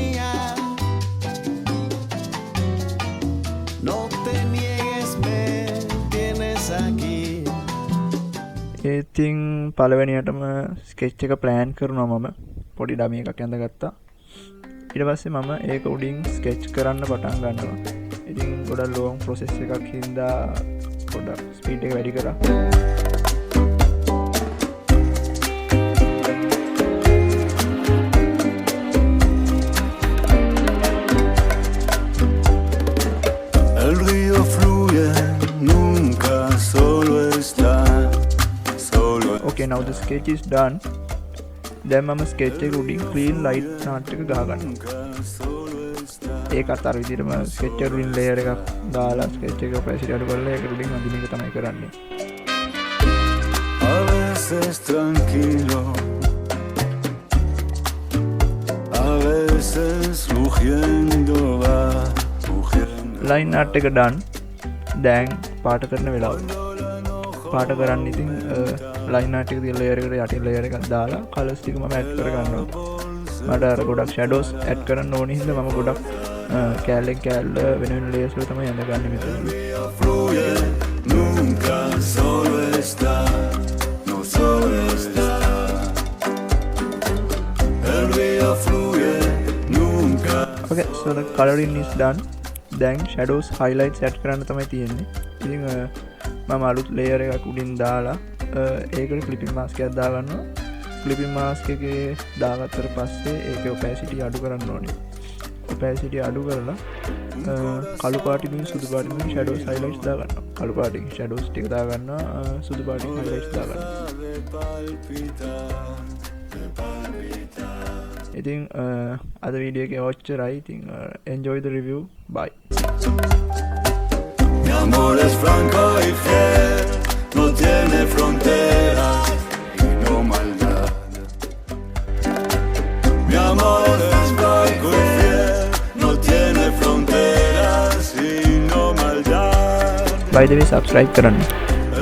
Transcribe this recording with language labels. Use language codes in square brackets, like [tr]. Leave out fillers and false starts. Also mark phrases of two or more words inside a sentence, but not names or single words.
[si] ඉතින් පළවෙනියටම ස්කෙච් එක ප්ලෑන් කරනවා. මම පොඩි ඩමි එකක් ඇඳගත්තා. ඊට පස්සේ මම ඒක උඩින් ස්කෙච් කරන්න පටන් ගන්නවා. ඉතින් ගොඩක් [en] long process [si] එකක් හින්දා ගොඩක් ස්පීඩ් එක වැඩි කරා. [es] El río fluye, nunca solo está. [en] Okay, now the sketch is done. [si] දැන් මම ස්කෙච් එක උඩින් [en] clean light nart [si] එක ගහ ගන්නවා. ඒකත් අර විදිහටම ස්කෙච් එක උඩින් ලේයර් එකක් දාලා ස්කෙච් එක ඔපැසිටි අඩු කරලා ඒක උඩින් අඳින එක තමයි කරන්නේ. [es] A veces tranquilo, a veces rugiendo va, rugiendo. [en] line art [si] එක done. දැන් පාට කරන වෙලාව. පාට කරන්න ඉතින් [en] line art [si] එක තියෙන ලේයර් එකට යටින් ලේයර් එකක් දාලා කලර්ස් ටික මම ඇඩ් කර ගන්නවා. මට අර ගොඩක් [en] shadows add [si] කරන්න ඕනේ හින්දා මම ගොඩක් කැලේ කැල වෙන වෙන ලේයර්ස් වල තමයි අඳගන්නේ මෙතන. [en] Okay, so the coloring is done. [si] දැන් [en] shadows highlights add [si] කරන්න තමයි තියෙන්නේ. ඉතින් මම අලුත් layer එකක් උඩින් දාලා ඒකට [en] clipping mask [si] එකක් දාගන්නවා. [en] clipping mask [si] එකේ දාගත්තට පස්සේ ඒකේ opacity අඩු කරන්න ඕනේ. opacity අඩු කරලා කළු පාටින් සුදු පාටින් [en] shadows highlights [si] දාගන්නවා. කළු පාටින් shadows ටික දාගන්නවා, සුදු පාටින් highlights දාගන්නවා. ඉතින් අද වීඩියෝ එකේ ඔච්චරයි. [en] ඉතින් enjoy the review. Bye. [es] Mi amor es franco y fiel, no tiene fronteras y no maldad. Mi amor es franco y fiel, no tiene fronteras y no maldad. [en] By the way, [si] subscribe කරන්න.